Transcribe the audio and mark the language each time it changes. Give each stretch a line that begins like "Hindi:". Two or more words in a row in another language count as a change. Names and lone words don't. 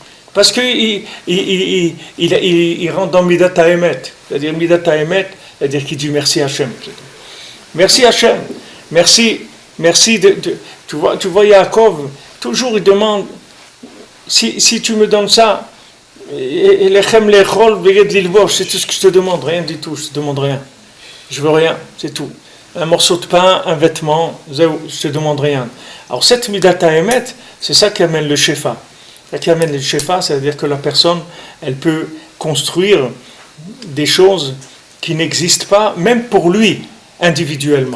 French: Parce qu'il rentre dans
Hebrew: מידת האמת.
French: C'est-à-dire
Hebrew: מידת האמת,
French: c'est-à-dire qu'il dit merci Hachem. Merci Hachem. Merci tu vois Yaakov, toujours il demande, si tu me donnes ça,
Hebrew: לחם לאכול ובגד ללבוש,
French: c'est tout ce que je te demande, rien du tout, je te demande rien. Je veux rien, c'est tout. Un morceau de pain, un vêtement, je te demande rien. Alors cette
Hebrew: מידת האמת,
French: c'est ça qui amène le Shefa. Ça qui amène le Shefa, c'est-à-dire que la personne, elle peut construire des choses qui n'existent pas, même pour lui, individuellement.